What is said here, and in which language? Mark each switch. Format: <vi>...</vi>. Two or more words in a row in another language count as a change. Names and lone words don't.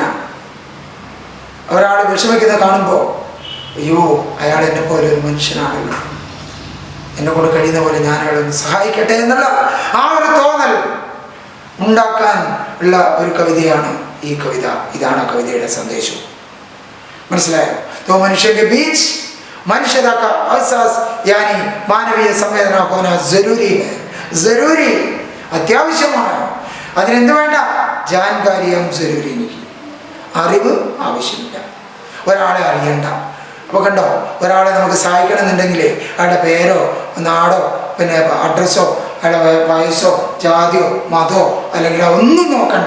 <ml>ഒരാൾ വിഷമിക്കുന്ന കാണുമ്പോൾ അയ്യോ അയാൾ എന്നെ പോലെ ഒരു മനുഷ്യനാണല്ലോ, എന്നെ കൊണ്ട് കഴിയുന്ന പോലെ ഞാൻ അയാളൊന്ന് സഹായിക്കട്ടെ എന്നുള്ള ആ ഒരു തോന്നൽ ഉണ്ടാക്കാൻ ഉള്ള ഒരു കവിതയാണ് ഈ കവിത. ഇതാണ് കവിതയുടെ സന്ദേശം. മനസ്സിലായോ?</ml> <hi>तो मनुष्य के बीच मनुष्यता का एहसास यानी मानवीय संवेदना होना जरूरी है. जरूरी,</hi> <ml>അത്യാവശ്യമാണ്. അതിനെന്ത് വേണ്ട?</ml> <hi>जानकारियां ज़रूरी.</hi> <ml>അറിവ് ആവശ്യമില്ല. ഒരാളെ അറിയണ്ട. അപ്പോൾ കണ്ടോ, ഒരാളെ നമുക്ക് സഹായിക്കണമെന്നുണ്ടെങ്കിൽ അയാളുടെ പേരോ നാടോ പിന്നെ അഡ്രസ്സോ അയാളുടെ വയസ്സോ ജാതിയോ മതമോ അല്ലെങ്കിൽ ഒന്നും നോക്കണ്ട.</ml>